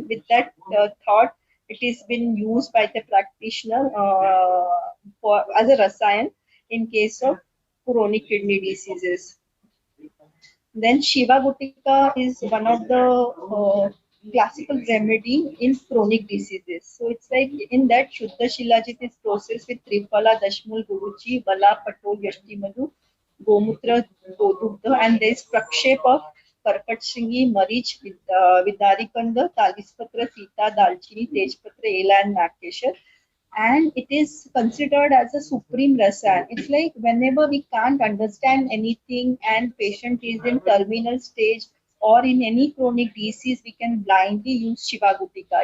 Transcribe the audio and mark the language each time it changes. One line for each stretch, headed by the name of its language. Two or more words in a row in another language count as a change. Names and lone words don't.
English: With that thought, it is been used by the practitioner for as a rasayan in case of chronic kidney diseases. Then Shiva Gutika is one of the classical remedy in chronic diseases. So it's like in that Shuddha Shilajit is processed with Triphala, Dashmul, Guruchi, Bala, Patol, Yashti Madhu, Gomutra, Godugdha, and there is Prakshep of Karkat Shringi, Marich, Vidarikanda, Talispatra, Sita, Dalchini, Tejpatra, Ela, and Nakeshar. And it is considered as a supreme rasayan. It's like whenever we can't understand anything and patient is in terminal stage or in any chronic disease, we can blindly use Shiva Gutika.